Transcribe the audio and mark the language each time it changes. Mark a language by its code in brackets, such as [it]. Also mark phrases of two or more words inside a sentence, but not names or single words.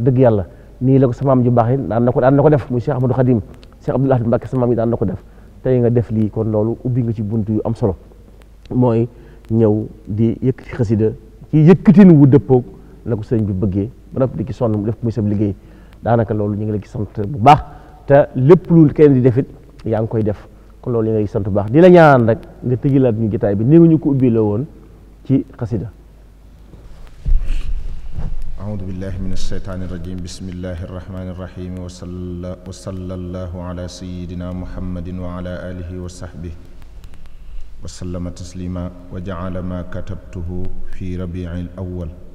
[wo] dëgg yàlla nii la ko sama maam ju baax yi daan na ko def muy Cheikh Ahmadou Khadim Cheikh Abdoul Ahad Mbacké sama maam yi daan na ko def tey nga def lii kon loolu ubbi nga ci buntu yu am solo mooy ñëw di yëkkati xasida ci yëkkatin wu dëppoog la ko sëriñ bi bëggee ba noppi di ci sonn mu def muy sab liggéey daanaka loolu ñu ngi la ci sant bu baax te lépp lu kenn di defit yaa ngi koy def kon loolu ñu ngi lay sant bu baax di la ñaan rek nga tëjilaat ñu jotaay bi ni nga ñu ko ubbi la woon ci xasida. [ar] أعوذ بالله من الشيطان الرجيم بسم الله الرحمن الرحيم وصلى الله على سيدنا محمد وعلى آله وصحبه وسلم تسليما وجعل ما كتبته في ربيع الأول